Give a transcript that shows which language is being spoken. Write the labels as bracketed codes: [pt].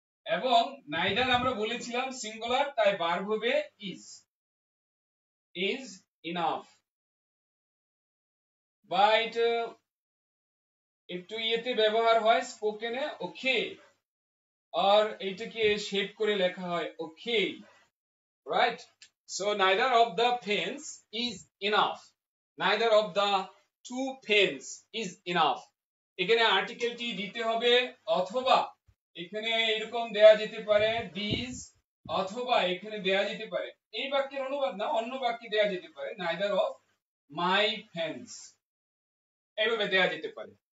[bn] এবং নাইদার আমরা বলেছিলাম সিঙ্গুলার, তাই ভার্ব হবে ইজ, ইজ ইনাফ, বা এটা একটু ইয়েতে ব্যবহার হয় স্পোকেনে ওকে, আর এইটাকে শেপ করে লেখা হয় ওকে, right? [en] So neither of the pens is enough, neither of the two pens is enough। [bn] এখানে আর্টিকেলটি দিতে হবে, অথবা এখানে এরকম দেয়া যেতে পারে these, অথবা এখানে দেয়া যেতে পারে, এই বাক্যের অনুবাদ না অন্য বাক্যে দেয়া যেতে পারে [en] neither of my pens, [bn] এইভাবে দেয়া যেতে পারে।